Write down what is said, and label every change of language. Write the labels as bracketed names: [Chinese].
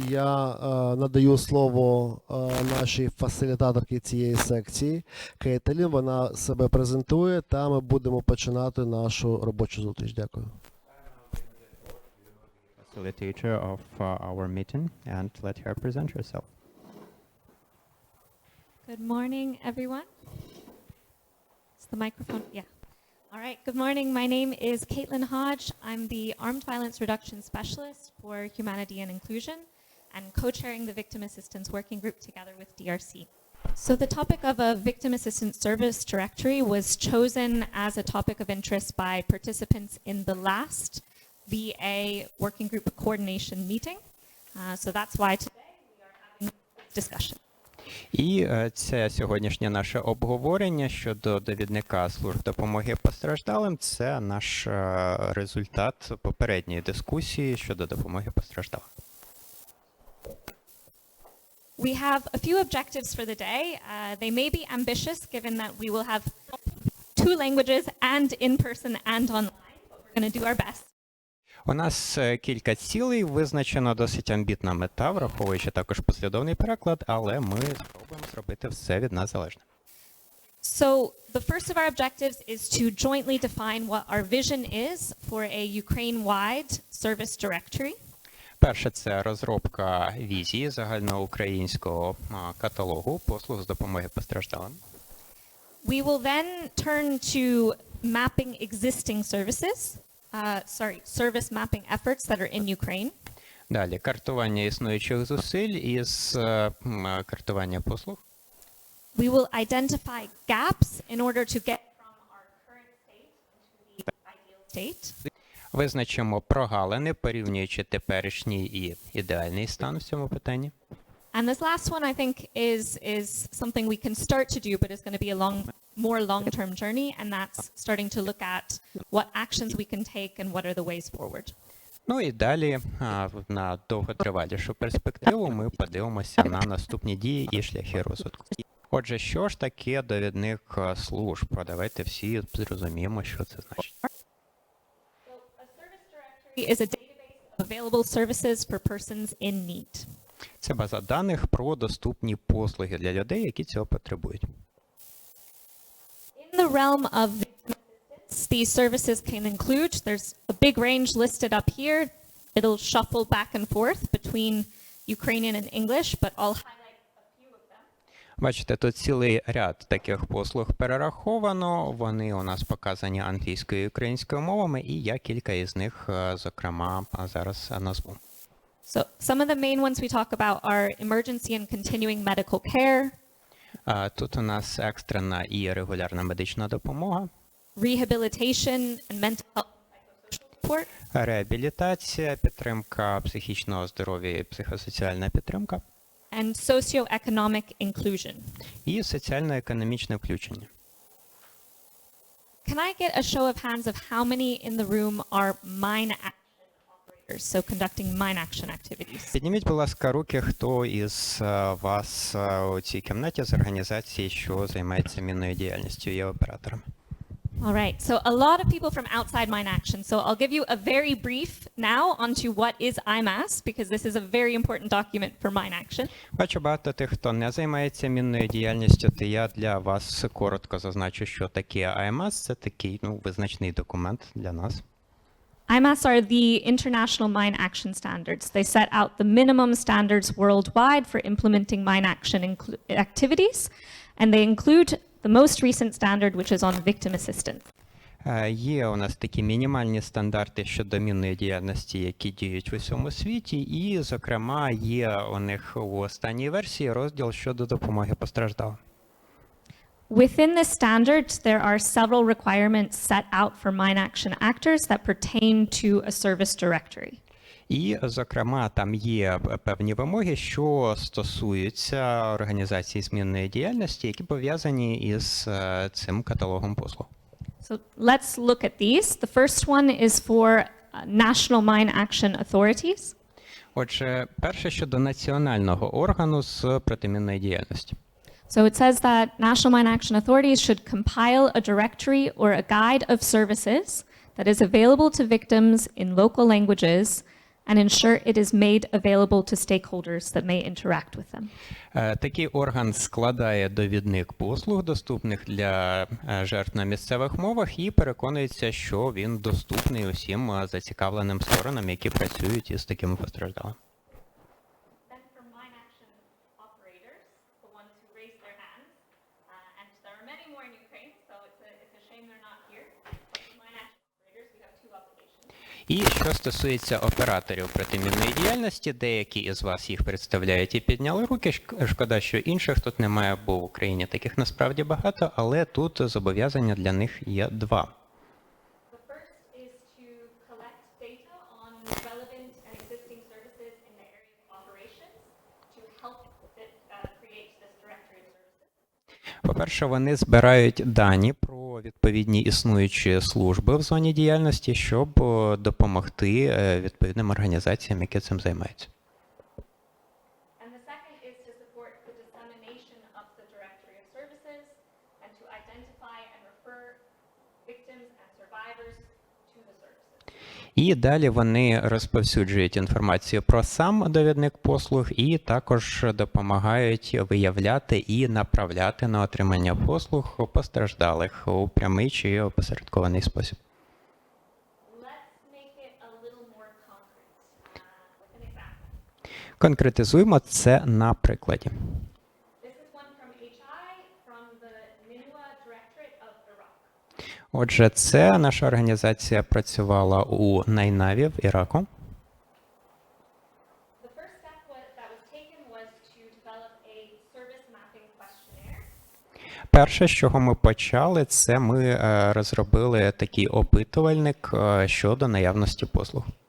[Ukrainian] Я надаю слово нашій фасилітаторці цієї секції Кетилін. Вона себе презентує, та ми будемо починати нашу робочу зустріч. Дякую. [English] Facilitator of our meeting, and let her present herself. Good morning, everyone. Is the microphone? Yeah. All right. Good morning. My name is Kaitlin Hodge. I'm the Armed Violence Reduction Specialist for Humanity and Inclusion and co-chairing the Victim Assistance Working Group together with DRC. So the topic of a Victim Assistance Service Directory was chosen as a topic of interest by participants in the last VA Working Group Coordination meeting. So that's why today we are having this discussion. [Ukrainian] І це сьогоднішнє наше обговорення щодо довідника Служб допомоги постраждалим. Це наш результат попередньої дискусії щодо допомоги постраждалим. [English] We have a few objectives for the day. They may be ambitious given that we will have 2 languages and in person and online, but we're going to do our best. [Ukrainian] У нас кілька цілей, визначено досить амбітна мета, враховуючи також послідовний переклад, але ми спробуємо зробити все від нас залежне. [English] So the first of our objectives is to jointly define what our vision is for a Ukraine-wide service directory. [Ukrainian] Перше – це розробка візії загальноукраїнського каталогу послуг з допомоги постраждалим. [English] We will then turn to mapping existing services. Service mapping efforts that are in Ukraine. [Ukrainian] Далі, картування існуючих зусиль із картування послуг. [English] We will identify gaps in order to get from our current state into the ideal state. [Ukrainian] Визначимо прогалини, порівнюючи теперішній і ідеальний стан в цьому питанні. [English] And this last one, I think, is something we can start to do, but it's going to be a more long-term journey, and that's starting to look at what actions we can take and what are the ways forward. [Ukrainian] Ну і далі на довготривалішу перспективу ми подивимося на наступні дії і шляхи розвитку. Отже, що ж таке довідник служб? Давайте всі зрозуміємо, що це значить. [English] So a service directory is a database of available services for persons in need. [Ukrainian] Це база даних про доступні послуги для людей, які цього потребують. [English] In the realm of victim assistance, these services can include, there's a big range listed up here. It'll shuffle back and forth between Ukrainian and English, but I'll highlight a few of them. [Ukrainian] Бачите, тут цілий ряд таких послуг перераховано. Вони у нас показані англійською і українською мовами, і я кілька із них, зокрема, зараз назву. [English] So some of the main ones we talk about are emergency and continuing medical care. [Ukrainian] Тут у нас екстрена і регулярна медична допомога. [English] Rehabilitation and mental health and psychosocial support. [Ukrainian] Реабілітація, підтримка психічного здоров'я і психосоціальна підтримка. [English] And socioeconomic inclusion. [Ukrainian] І соціально-економічне включення. [English] Can I get a show of hands of how many in the room are mine action operators, so conducting mine action activities? [Ukrainian] Підніміть, будь ласка, руки, хто із вас у цій кімнаті з організації, що займається мінною діяльністю, є операторами. [English] All right, so a lot of people from outside mine action. So I'll give you a very brief now onto what is IMAS, because this is a very important document for mine action. [Ukrainian] Бачу багато тих, хто не займається мінною діяльністю, то я для вас коротко зазначу, що таке IMAS. Це такий, визначний документ для нас. [English] IMAS are the international mine action standards. They set out the minimum standards worldwide for implementing mine action activities, and they include the most recent standard, which is on victim assistance. [Ukrainian] Є у нас такі мінімальні стандарти щодо мінної діяльності, які діють в усьому світі, і, зокрема, є у них у останній версії розділ щодо допомоги постраждалим. [English] Within this standard, there are several requirements set out for mine action actors that pertain to a service directory. [Ukrainian] І, зокрема, там є певні вимоги, що стосуються організації змінної діяльності, які пов'язані із цим каталогом послуг. [English] So let's look at these. The first one is for national mine action authorities. [Ukrainian] Отже, перше щодо національного органу з протимінної діяльності. [English] So it says that national mine action authorities should compile a directory or a guide of services that is available to victims in local languages and ensure it is made available to stakeholders that may interact with them. [Ukrainian] Такий орган складає довідник послуг, доступних для жертв на місцевих мовах, і переконується, що він доступний усім зацікавленим сторонам, які працюють із такими постраждалими. [English] Then for mine action operators, the ones who raise their hands, and there are many more in Ukraine, so it's a shame they're not here. But for mine action operators, we have two obligations. [Ukrainian] І що стосується операторів протимінної діяльності, деякі із вас їх представляють і підняли руки. Шкода, що інших тут немає, бо в Україні таких насправді багато, але тут зобов'язання для них є два. [English] The first is to collect data on relevant and existing services in the area of operations to help create this directory of services. [Ukrainian] По-перше, вони збирають дані про відповідні існуючі служби в зоні діяльності, щоб допомогти відповідним організаціям, які цим займаються. [English] And the second is to support the dissemination of the directory of services and to identify and refer victims and survivors to the services. [Ukrainian] І далі вони розповсюджують інформацію про сам довідник послуг і також допомагають виявляти і направляти на отримання послуг постраждалих у прямий чи опосередкований спосіб. [English] Let's make it a little more concrete with an example. [Ukrainian] Конкретизуємо це на прикладі. [English] This is one from HI from the Ninua Directorate of Iraq. [Ukrainian] Отже, це наша організація працювала у Найнаві в Іраку. [English] The first step that was taken was to develop a service mapping questionnaire. [Ukrainian] Перше, з чого ми почали, це ми розробили такий опитувальник щодо наявності послуг.